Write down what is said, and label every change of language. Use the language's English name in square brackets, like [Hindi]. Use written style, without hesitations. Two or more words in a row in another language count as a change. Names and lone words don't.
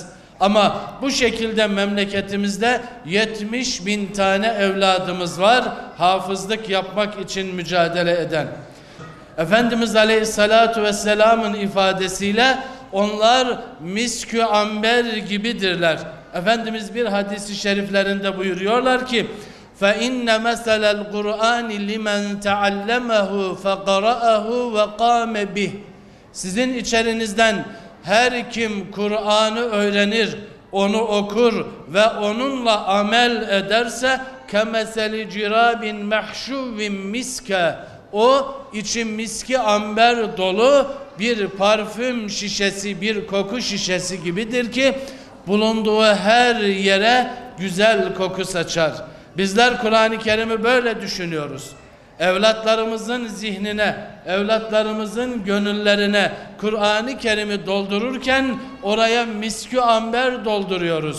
[Turkish] Ama bu şekilde memleketimizde 70.000 tane evladımız var hafızlık yapmak için mücadele eden. Efendimiz Aleyhisselatü Vesselam'ın ifadesiyle onlar miskü amber gibidirler. Efendimiz bir hadisi şeriflerinde buyuruyorlar ki [Arabic] فَاِنَّ مَثَلَ الْقُرْآنِ لِمَنْ تَعَلَّمَهُ فَقَرَأَهُ وَقَامَ بِهِ. [Turkish] Sizin içerinizden her kim Kur'an'ı öğrenir, onu okur ve onunla amel ederse [Arabic] كَمَثَلِ جِرَابٍ مَحْشُوٍ مِسْكَ. [Turkish] O içi miski amber dolu bir parfüm şişesi, bir koku şişesi gibidir ki bulunduğu her yere güzel koku saçar. Bizler Kur'an-ı Kerim'i böyle düşünüyoruz. Evlatlarımızın zihnine, evlatlarımızın gönüllerine Kur'an-ı Kerim'i doldururken oraya miskü amber dolduruyoruz.